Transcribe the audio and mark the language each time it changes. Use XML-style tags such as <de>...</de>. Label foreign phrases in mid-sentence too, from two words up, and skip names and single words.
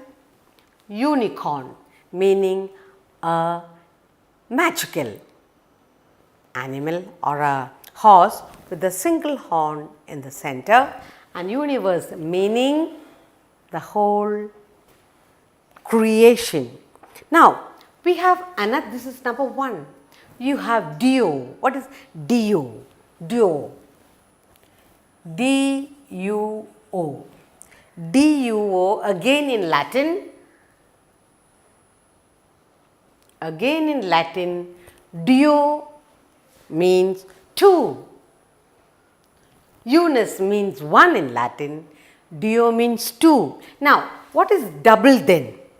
<en>Unicorn meaning a magical animal or a horse with a single horn in the center. And universe meaning the whole creation. Now, we have another, this is number one. You have Dio. What is Dio? Dio. D-U-O. D-U-O again in Latin. Again in Latin, Dio means two. Eunice means one in Latin. Dio means two. Now, what is double then?</en>